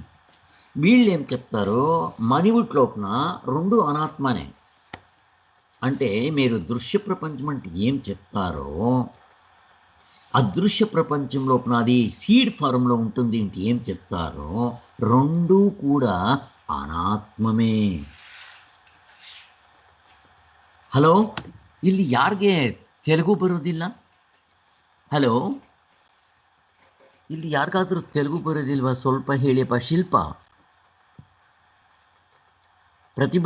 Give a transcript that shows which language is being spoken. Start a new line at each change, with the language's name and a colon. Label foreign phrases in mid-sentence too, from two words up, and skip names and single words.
Telugu: వీళ్ళు ఏం చెప్తారో మణివుట్ లోపల రెండు అనాత్మనే. అంటే మీరు దృశ్య ప్రపంచం అంటే ఏం చెప్తారో, అదృశ్య ప్రపంచం లోపల అది
English: seed form
Telugu: ఉంటుంది అంటే ఏం చెప్తారో, రెండూ కూడా ಅನಾತ್ಮವೇ.
Kannada: ಹಲೋ, ಇಲ್ಲಿ ಯಾರಿಗೆ ತೆಲುಗು ಬರೋದಿಲ್ಲ? ಹಲೋ, ಇಲ್ಲಿ ಯಾರಿಗಾದ್ರೂ ತೆಲುಗು ಬರೋದಿಲ್ವಾ? ಸ್ವಲ್ಪ ಹೇಳಿಯಪ್ಪ. ಶಿಲ್ಪ, ಪ್ರತಿಭಾ.